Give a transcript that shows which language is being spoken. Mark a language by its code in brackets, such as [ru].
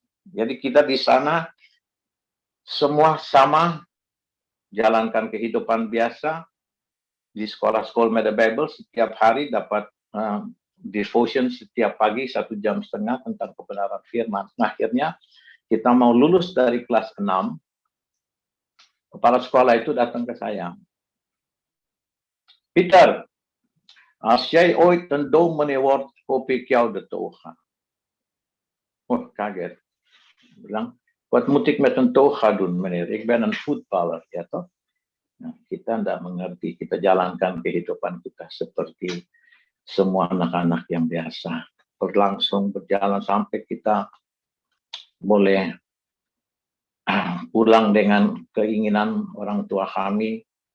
[id] Jadi kita di sana semua sama, jalankan kehidupan biasa di sekolah Mede Bijbel, setiap hari dapat devotion setiap pagi 1,5 jam tentang kebenaran firman. Nah, akhirnya kita mau lulus dari kelas 6, kepala sekolah itu datang ke saya. [nl] Peter, als jij ooit een dominee wordt, hoop ik jou de toga. [id] Oh, kaget. [nl] Bilang, wat moet ik met een toga doen, meneer? Ik ben een voetballer, ya toh? [id] Nah, kita tidak mengerti, kita jalankan kehidupan kita seperti semua anak-anak yang biasa. Berjalan sampai kita boleh pulang dengan keinginan orang tua kami.